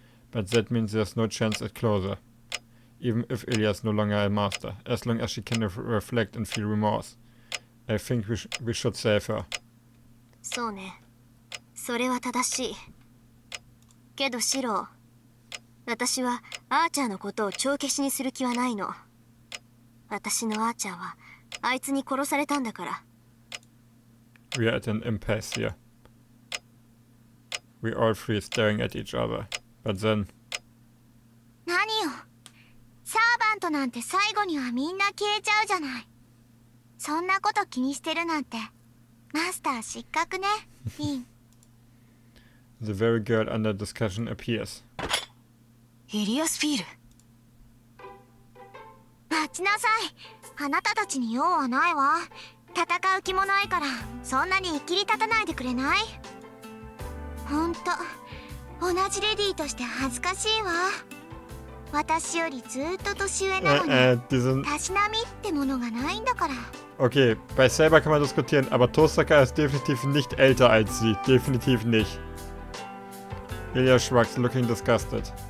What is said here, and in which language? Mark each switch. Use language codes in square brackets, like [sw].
[en] But that means there's no chance at closure. Even if Ilya is no longer a master, as long as she can reflect and feel remorse. I think we should save her. [ja] そうね。それは正しい。けどシロ、私はアーチャーのことを帳消しにする気はないの。私のアーチャーはあいつに殺されたんだから。 [en] We are at an impasse here. We all three staring at each other. But then... [ja] 何よ。サーバントなんて最後にはみんな消えちゃうじゃない。そんなこと気にしてるなんて、マスター失格ね、フィン。 [en] The very girl under discussion appears. [ja] イリアスフィール。待ちなさい。あなたたちに用はないわ。戦う気もないから、そんなにいきり立たないでくれない？ほんと、同じレディーとして恥ずかしいわ。私よりずっと年上なのに、たしなみってものがないんだから。 [de] Okay, bei Saber kann man diskutieren, aber Tosaka ist definitiv nicht älter als sie. Definitiv nicht. [en] Ilya shrugs, looking disgusted.